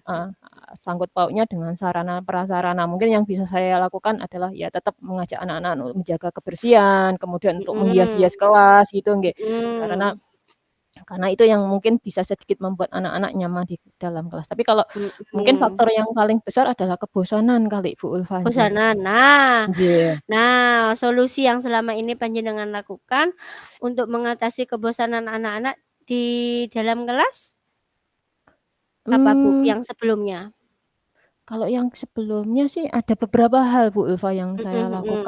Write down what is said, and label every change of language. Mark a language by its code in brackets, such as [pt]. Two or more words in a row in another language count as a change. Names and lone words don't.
[id] sangkut pautnya dengan sarana prasarana. Mungkin yang bisa saya lakukan adalah ya tetap mengajak anak-anak untuk menjaga kebersihan, kemudian untuk Mhm. menghias-hias kelas gitu nggih. Karena Mhm. karena itu yang mungkin bisa sedikit membuat anak-anak nyaman di dalam kelas. Tapi kalau mungkin Mhm. faktor yang paling besar adalah kebosanan kali, Bu Ulfa, nggih. Bosanan. Nah, Nggih. solusi yang selama ini panjenengan lakukan untuk mengatasi kebosanan anak-anak di dalam kelas, apa Bu, Mmm, yang sebelumnya? Kalau yang sebelumnya sih ada beberapa hal, Bu Ulfa, yang saya Mhm mhm